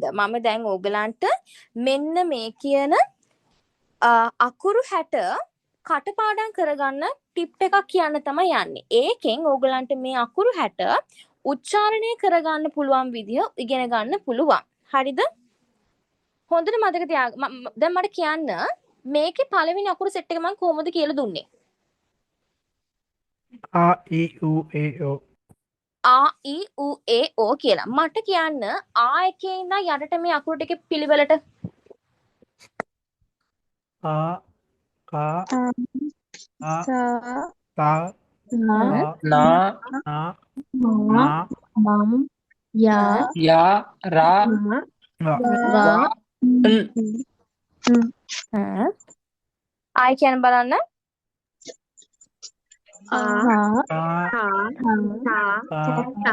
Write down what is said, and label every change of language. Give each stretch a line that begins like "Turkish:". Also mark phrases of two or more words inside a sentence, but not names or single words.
Sinhala: මම දැන් ඕගලන්ට මෙන්න මේ කියන අකුරු 60 කටපාඩම් කරගන්න ටිප් එකක් කියන්න තමයි යන්නේ. ඒකෙන් ඕගලන්ට මේ අකුරු 60 උච්චාරණය කරගන්න පුළුවන් විදිය ඉගෙන ගන්න පුළුවන්. හරිද? හොඳට මතක තියාගන්න. දැන් මට කියන්න මේකේ පළවෙනි අකුරු සෙට් එක මම කොහොමද කියලා දුන්නේ?
Japanese: A I U A O. A I U A O කියලා.
Sinhala: මට කියන්න A එකේ ඉඳන් යටට මේ අකුරු ටිකේ පිළිවෙලට
Japanese: A Ka A Sa Ta Na Na Na Ma Na මම් යා Ya Ra Ra රා
Sinhala: I කියන බලන්න.
Japanese: ආ Ha Ka හා Ta තා Ta